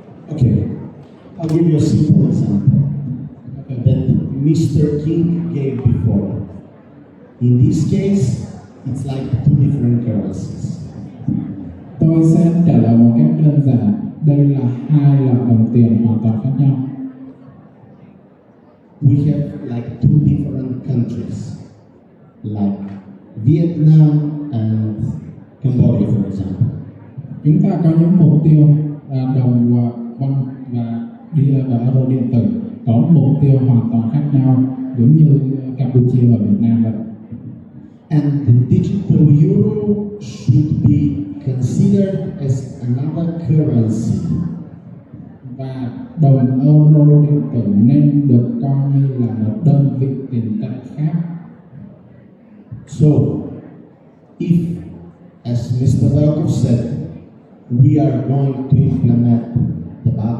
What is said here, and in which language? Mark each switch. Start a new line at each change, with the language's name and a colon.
English: Okay, I'll give you a simple example Okay. that Mr. King gave before. In this case, it's like two different currencies.
Vietnamese: Tôi sẽ trả lời một cách đơn giản. Đây là hai loại đồng tiền hoàn toàn khác nhau.
English: We have like two different countries, like Vietnam and Cambodia, for example.
Vietnamese: Chúng ta có những mục tiêu đồng won và euro điện tử có mục tiêu hoàn toàn khác nhau, giống như Campuchia và Việt Nam vậy.
English: And the digital euro should be considered as another currency.
Vietnamese: Và đồng euro điện tử nên được coi như là một đơn vị tiền tệ khác.
English: So, if, as Mr. Velkov said, we are going to implement the